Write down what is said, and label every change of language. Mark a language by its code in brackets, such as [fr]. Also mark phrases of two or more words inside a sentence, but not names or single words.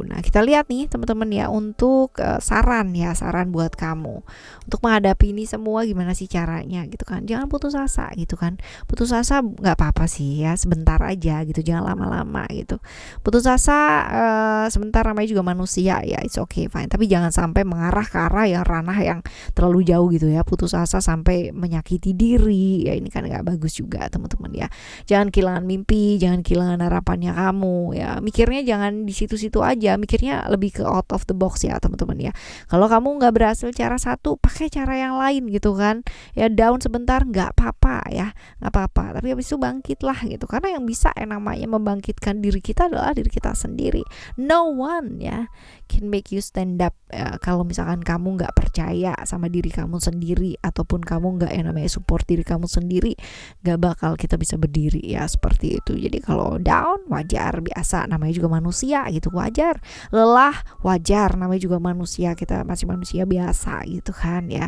[id] Nah, kita lihat nih teman-teman ya, untuk saran buat kamu untuk menghadapi ini semua, gimana sih caranya gitu kan. Jangan putus asa gitu kan. Putus asa nggak apa-apa sih ya, sebentar aja gitu, jangan lama-lama gitu. Putus asa sebentar, namanya juga manusia ya, [en] it's okay fine, [id] tapi jangan sampai mengarah ke arah yang ranah yang terlalu jauh gitu ya. Putus asa sampai menyakiti diri ya, ini kan nggak bagus juga teman-teman ya. Jangan kehilangan mimpi, jangan kehilangan harapannya kamu ya. Mikirnya jangan di situ-situ aja, mikirnya lebih ke [en] out of the box [id] ya teman-teman ya. Kalau kamu nggak berhasil cara satu, pakai cara yang lain gitu kan ya. Down sebentar nggak apa-apa ya, nggak apa-apa, tapi habis itu bangkitlah gitu. Karena yang bisa yang namanya membangkitkan diri kita adalah diri kita sendiri. [en] No one ya can make you stand up. [id] Kalau misalkan kamu nggak percaya sama diri kamu sendiri, ataupun kamu nggak yang namanya support diri kamu sendiri, nggak bakal kita bisa berdiri ya, seperti itu. Jadi kalau down wajar, biasa, namanya juga manusia gitu, wajar. Lelah wajar, namanya juga manusia, kita masih manusia biasa gitu kan ya.